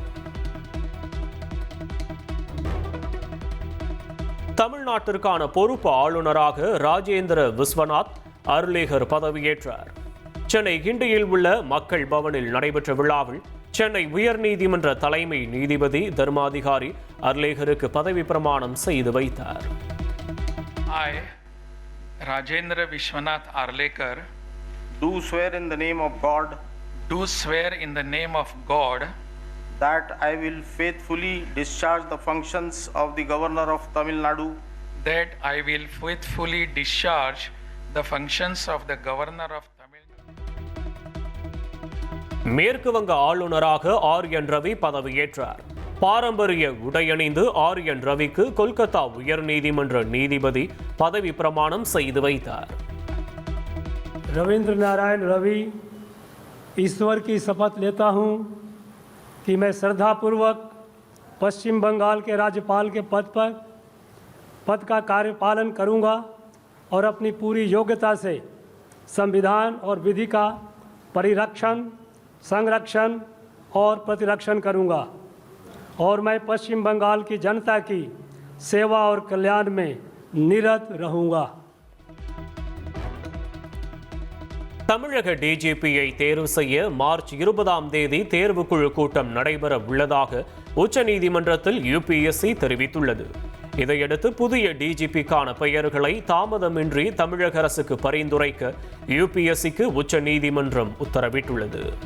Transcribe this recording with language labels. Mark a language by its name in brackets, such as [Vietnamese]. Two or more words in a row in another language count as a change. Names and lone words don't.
[Tamil] தமிழ்நாட்டிற்கான பொறுப்பு ஆளுநராக ராஜேந்திர விஸ்வநாத் அர்லேகர் பதவியேற்றார். சென்னை கிண்டியில் உள்ள மக்கள் பவனில் நடைபெற்ற விழாவில் சென்னை உயர்நீதிமன்ற தலைமை நீதிபதி தர்மாதிகாரி அர்லேகருக்கு பதவி பிரமாணம் செய்து வைத்தார். [English] I, Rajendra Vishwanath Arlekar, do swear in the name of God do swear in the name of God that I will faithfully discharge the functions of the Governor of Tamil Nadu, that I will faithfully discharge the functions of the Governor of Tamil Nadu. [Tamil] மேற்கு வங்க ஆளுநராக ஆர்.என். ரவி பதவியேற்றார். பாரம்பரிய உடையணிந்து ஆர்.என். ரவிக்கு கொல்கத்தா உயர்நீதிமன்ற நீதிபதி பதவி பிரமாணம் செய்து வைத்தார். [Hindi] रविंद्र नारायण रवि ईश्वर की शपथ लेता हूँ कि मैं श्रद्धापूर्वक पश्चिम बंगाल के राज्यपाल के पद का कार्यपालन करूँगा और अपनी पूरी योग्यता से संविधान और विधि का परिरक्षण, संरक्षण और प्रतिरक्षण करूँगा और मैं पश्चिम बंगाल की जनता की सेवा और कल्याण में निरत रहूँगा. [Tamil] தமிழக டிஜிபியை தேர்வு செய்ய மார்ச் 20ஆம் தேதி தேர்வுக்குழு கூட்டம் நடைபெற உள்ளதாக உச்சநீதிமன்றத்தில் யுபிஎஸ்சி தெரிவித்துள்ளது. இதையடுத்து புதிய டிஜிபிக்கான பெயர்களை தாமதமின்றி தமிழக அரசுக்கு பரிந்துரைக்க யுபிஎஸ்சிக்கு உச்சநீதிமன்றம் உத்தரவிட்டுள்ளது.